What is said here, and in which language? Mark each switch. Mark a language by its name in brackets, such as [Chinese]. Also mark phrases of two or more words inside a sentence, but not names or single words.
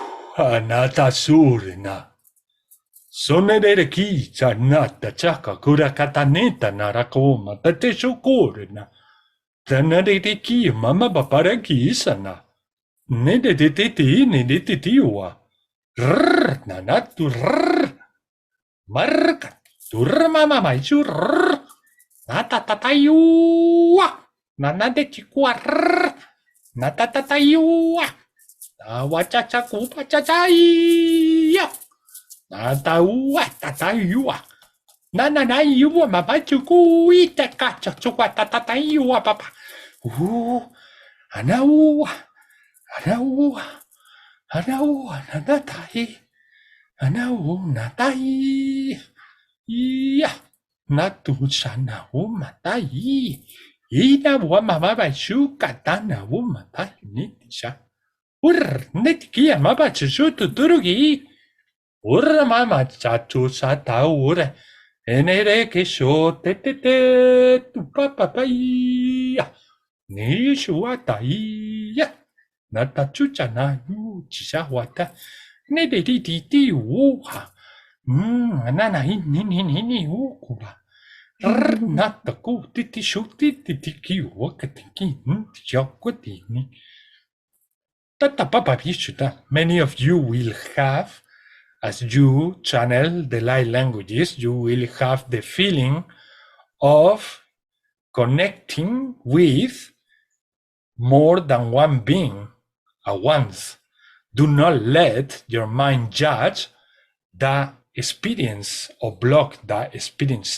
[English] Anata surina. Sonere ki chanata chaka kurakataneta narakoma tate shukurina. Tanare ki mama papara ki isana. Nede de titi ne de titiwa. Rrr nanatu rrr. Marka turma mama churr. Natatatayua. Nanade chikwa rrr. Natatatayua. Awachacha kupa chachaya. Nataua tatayua. Nananayua mabachuku itakacha chukwa tatatayua papa. Anaua. Anaua. Anaua nanatai. Anau natai. Iya. Natu sana matai. Ina wa mama bashuka tana matai nitisha. Netkia mama chutu turugi. Mama chatu sata ure. Enere que sho te tu papa ya. Ni shuata ya. Natachucha na yu chisawata. Ne de ti uha. Nana ni ukuba. Nataku titi shuti titi ki wakatiki. Tiakwatini. Tata papa bishuta. Many of you will have, as you channel the light languages, you will have the feeling of connecting with more than one being at once. Do not let your mind judge the experience or block the experience.